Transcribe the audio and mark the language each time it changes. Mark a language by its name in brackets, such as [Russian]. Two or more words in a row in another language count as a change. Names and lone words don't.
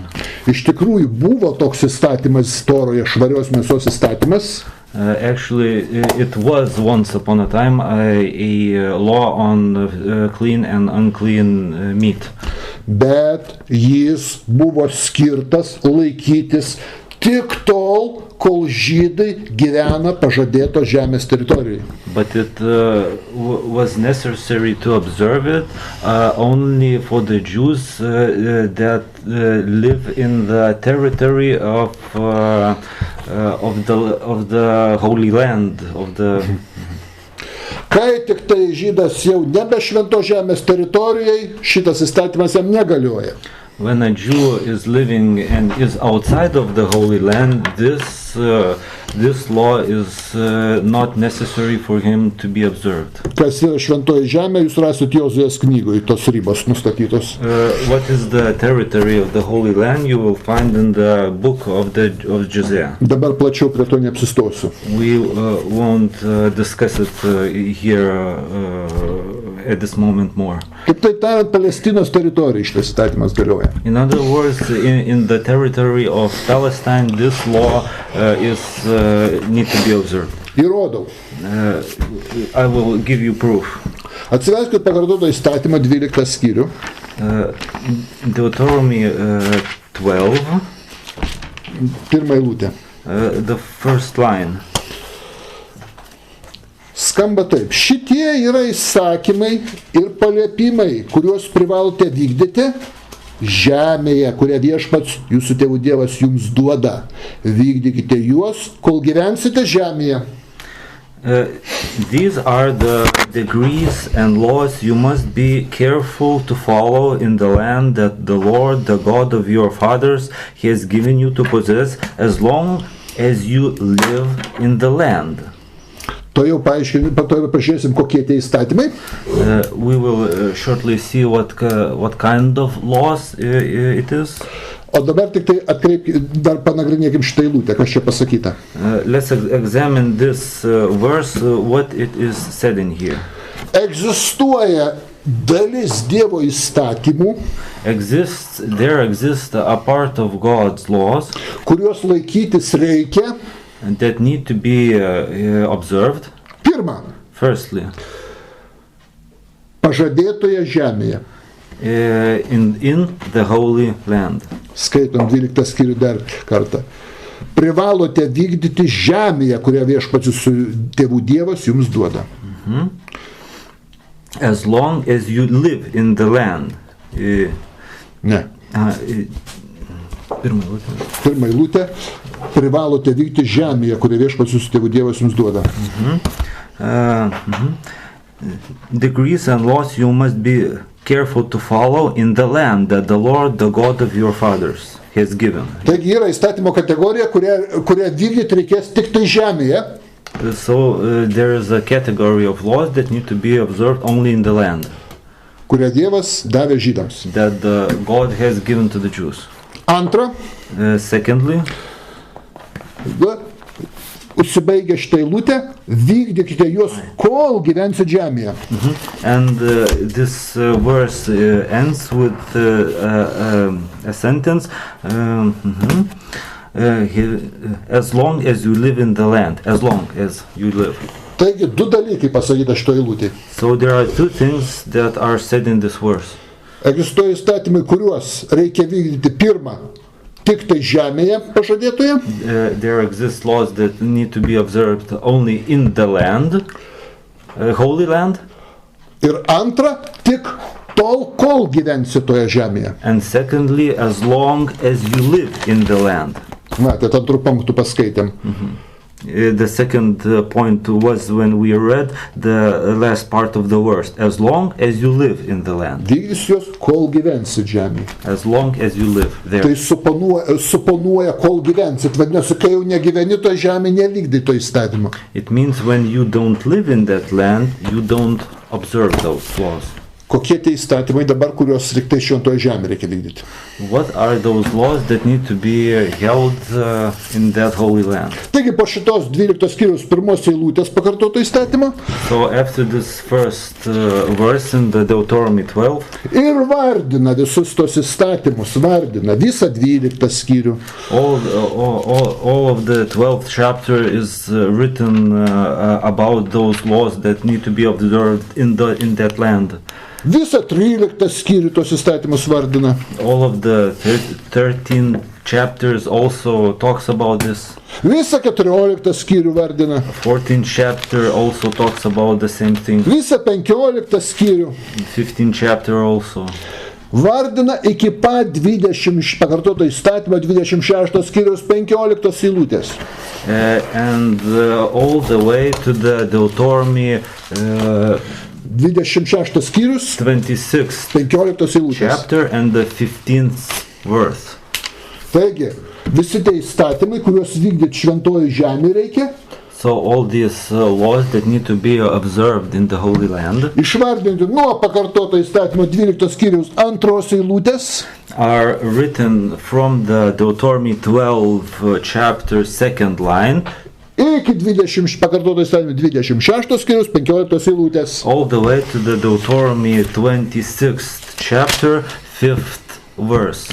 [Lithuanian] Iš tikrųjų buvo toks įstatymas Toroje, švarios mėsos įstatymas, [English] Actually, it was once upon a time a law on clean and unclean meat. [Lithuanian] bet jis buvo skirtas laikytis tik tol, kol žydai gyvena pažadėto žemės teritorijoje. [English] But it was necessary to observe it only for the Jews that live in the territory of the Holy Land, of the. [Lithuanian] Kai tik tai žydas jau nebe švento žemės teritorijai, šitas įstatymas jam negalioja. [English] When a Jew is living and is outside of the Holy Land, this law is not necessary for him to be observed. [Lithuanian] Kas yra šventoji žemė, jūs rasite Jozuės knygoje tos ribos nustatytos. [English] What is the territory of the Holy Land? You will find in the book of Josiah. [Lithuanian] Dabar plačiau prie to neapsistosiu. [English] We won't discuss it here at this moment more. [Lithuanian] Kaip tai tariant, Palestinos teritorija šitas įstatymas galioja. [English] In other words, in the territory of Palestine, this law need to be observed. [Lithuanian] Įrodau. [English] I will give you proof. [Lithuanian] Atsiverskite pakartoto įstatymą 12 skyrių. [English] Deuteronomy 12, [Lithuanian] Pirmą eilutę. [English] the first line. [Lithuanian] Skamba taip. Šitie yra įsakymai ir paliepimai, kuriuos privalote vykdyti žemėje, kurią viešpats jūsų tėvų Dievas jums duoda. Vykdykite juos, kol gyvensite žemėje. [English] These are the decrees and laws you must be careful to follow in the land that the Lord, the God of your fathers, has given you to possess as long as you live in the land. [Lithuanian] To jau pažiūrėsim, kokie tie įstatymai. [English] We will shortly see what kind of laws it is. [Lithuanian] O dabar tik tai dar panagrinėkim šitą eilutę, kas čia pasakyta. [English] Let's examine this verse, what it is said in here. [Lithuanian] Egzistuoja dalis Dievo įstatymų, [English] There exists a part of God's laws [Lithuanian] kuriuos laikytis reikia. [English] that need to be observed. [Lithuanian] Pirma, [English] Firstly, [Lithuanian] pažadėtoje žemėje. [English] in the Holy Land. [Lithuanian] Skaitom 12 skyrių dar kartą. Privalote vykdyti žemėje, kurią viešpats jūsų tėvų Dievas jums duoda. [English] As long as you live in the land. [Lithuanian] Ne. Pirmą eilutę. Privalote vykdyti žemėje, kurią viešpats jūsų tėvų Dievas jums duoda. [English] Decrees and laws you must be careful to follow in the land that the Lord, the God of your fathers, has given. [Lithuanian] Taigi yra įstatymo kategorija, kurią vykdyti reikės tik tai žemėje. [English] So there is a category of laws that need to be observed only in the land [Lithuanian] Kurią Dievas davė žydams. [English] that God has given to the Jews. [Lithuanian] Antra, [English] Secondly, [Lithuanian] užsibaigia šitą eilutę, vykdykite juos, kol gyvensit žemėje. [English] and this verse ends with a sentence, as long as you live in the land, as long as you live. [Lithuanian] Taigi, du dalykai pasakyta šitą eilutę. [English] So there are two things that are said in this verse. [Lithuanian] Egzistuoja įstatymai, kuriuos reikia vykdyti pirmą, tik tai žemėje pažadėtoje. [English] There exist laws that need to be observed only in the land, Holy Land, [Lithuanian] Ir antra, tik tol, kol gyvensi toje žemėje. [English] and secondly, as long as you live in the land. [Lithuanian] Na, tai antrų punktų paskaitėm. [English] The second point was when we read the last part of the verse, as long as you live in the land, [Lithuanian] Vykdys juos, kol gyvensit žemėje. [English] as long as you live there. [Lithuanian] Tai suponuoja, kol gyvensit. Vadinasi, kai jau negyveni toje žemėje, nevykdai to įstatymą. [English] It means when you don't live in that land, you don't observe those laws. [Lithuanian] Kokie tie įstatymai dabar, kuriuos liktai šventoje žemėje reikia vykdyti? [English] What are those laws that need to be held in that holy land? [Lithuanian] Taigi po šitos 12 skyriaus pirmos eilutės pakartoto įstatymo [English] So after this first verse in the Deuteronomy 12, [Lithuanian] ir vardina visus tos įstatymus, vardina visą 12 skyrių. [English] all of the 12th chapter is written about those laws that need to be observed in that land. [Lithuanian] Visą 13 skyrių tos įstatymus vardina. [English] All of the 13 chapters also talks about this. [Lithuanian] Visą 14 skyrių vardina. [English] 14th chapter also talks about the same thing. [Lithuanian] Visą 15 skyrių [English] 15th chapter also. [Lithuanian] vardina iki pat 20 pakartoto įstatymo 26 skyriaus 15 eilutės. [English] And all the way to the Deuteronomy [Lithuanian] 26 skyrius [English] 26 [Lithuanian] 15 eilutės. [English] chapter and the 15th verse. [Lithuanian] Taigi, visi tie įstatymai, kuriuos vykdyti šventoji žemė reikia, [English] So all these laws that need to be observed in the Holy Land [Lithuanian] išvardinti nuo pakartoto įstatymo 12 skyriaus 2 eilutės [English] are written from the Deuteronomy 12 chapter 2nd line [Lithuanian] iki 20 pakartoto įstatymo 26 skyriaus 15 eilutės. [English] all the way to the Deuteronomy 26th chapter 5th verse.